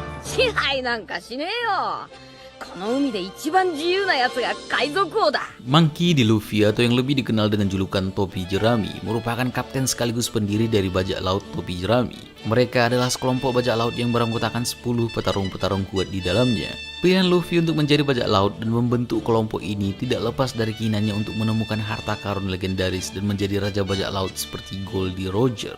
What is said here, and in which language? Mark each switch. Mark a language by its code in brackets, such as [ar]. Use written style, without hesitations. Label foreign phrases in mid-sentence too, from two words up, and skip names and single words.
[ja] 支配なんかしねえよ。この海で一番自由なやつが海賊王だ。 [id] Monkey D. Luffy atau yang lebih dikenal dengan julukan Topi Jerami merupakan kapten sekaligus pendiri dari bajak laut Topi Jerami. Mereka adalah sekelompok bajak laut yang beranggotakan 10 petarung-petarung kuat di dalamnya. Pilihan Luffy untuk menjadi bajak laut dan membentuk kelompok ini tidak lepas dari keinginannya untuk menemukan harta karun legendaris dan menjadi raja bajak laut seperti Goldie Roger.